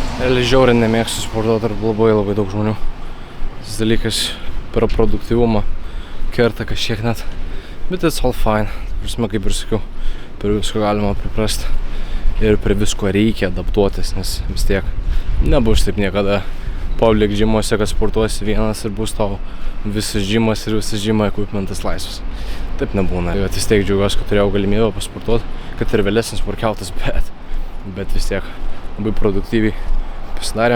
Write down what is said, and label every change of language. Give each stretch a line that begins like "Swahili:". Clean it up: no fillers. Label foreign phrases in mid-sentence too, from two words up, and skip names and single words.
Lithuanian: Realiai žiauriai nemėgstu sportuoti tarp labai daug žmonių. Tas dalykas per produktyvumą kerta kažkiek net.
English: Bet it's all fine.
Lithuanian: Prasme, kaip ir sakiau, prie visko galima priprasti. Ir prie visko reikia adaptuotis, nes vis tiek nebus taip niekada public gymuose, kad sportuosi vienas ir bus tau visas gymas ir visas gymo equipmentas laisvas. Taip nebūna. Vis tiek džiaugiuosi, kad turėjau galimybę pasportuoti, kad ir vėlesnis workoutas, bet vis tiek labai produktyviai pasidarė.